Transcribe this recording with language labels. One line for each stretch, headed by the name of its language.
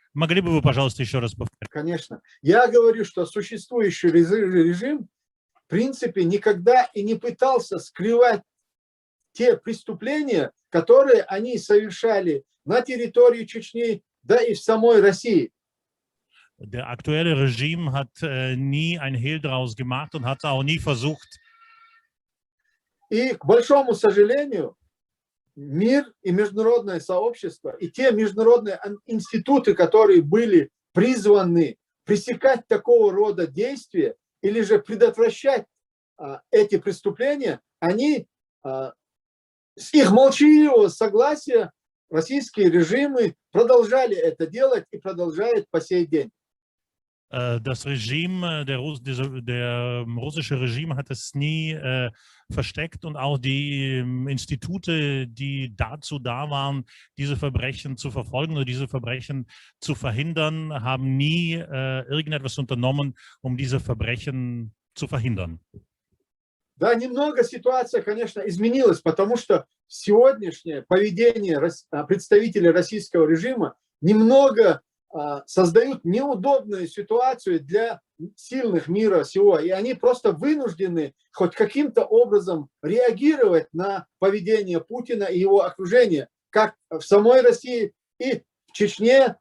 Russian: Могли бы вы, пожалуйста, еще раз повторить? Конечно. Я говорю, что существующий режим в принципе никогда и не пытался скрывать те преступления, которые они совершали на территории Чечни, да и в самой России.
German: Der aktuelle Regime hat nie ein Hehl daraus gemacht und hat auch nie versucht.
Russian: И, к большому сожалению, мир и международное сообщество, и те международные институты, которые были призваны пресекать такого рода действия или же предотвращать эти преступления, они с их молчаливого согласия российские режимы продолжали это делать и продолжают по сей день.
German: Das Regime, der russische Regime hat es nie versteckt und auch die Institute, die dazu da waren, diese Verbrechen zu verfolgen oder diese Verbrechen zu verhindern, haben nie irgendetwas unternommen, um diese Verbrechen zu verhindern.
Russian: Да, немного ситуация, конечно, изменилась, потому что сегодняшнее поведение представителей российского режима немного создают неудобную ситуацию для сильных мира сего, и они просто вынуждены хоть каким-то образом реагировать на поведение Путина и его окружения, как в самой России и в Чечне.